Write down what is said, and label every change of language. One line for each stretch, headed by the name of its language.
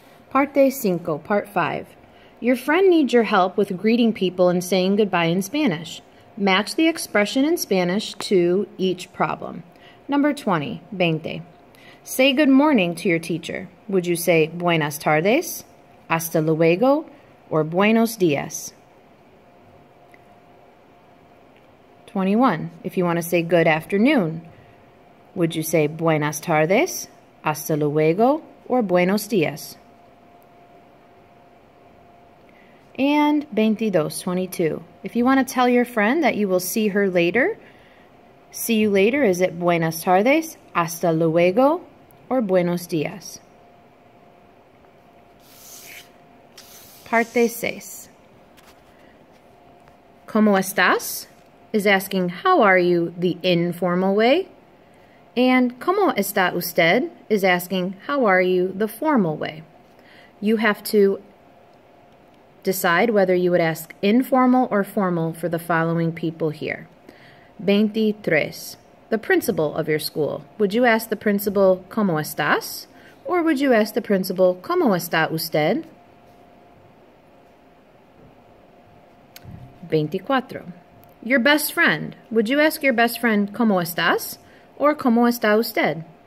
English: Parte 5, Part 5. Your friend needs your help with greeting people and saying goodbye in Spanish. Match the expression in Spanish to each problem. Number 20, 20. Say good morning to your teacher. Would you say
Spanish: buenas tardes, hasta luego,
English: or
Spanish: buenos días?
English: 21. If you want to say good afternoon, would you say
Spanish: buenas tardes, hasta luego,
English: or
Spanish: buenos días?
English: And 22. If you want to tell your friend that you will see her later, see you later, is it
Spanish: buenas tardes, hasta luego,
English: or
Spanish: buenos días? Parte 6. ¿Cómo estás?
English: Is asking how are you the informal way. And
Spanish: ¿Cómo está usted?
English: Is asking how are you the formal way. You have to decide whether you would ask informal or formal for the following people here. 23. The principal of your school. Would you ask the principal
Spanish: ¿Cómo estás?
English: Or would you ask the principal
Spanish: ¿Cómo está usted?
English: 24. Your best friend. Would you ask your best friend
Spanish: ¿Cómo estás? Or ¿Cómo está usted?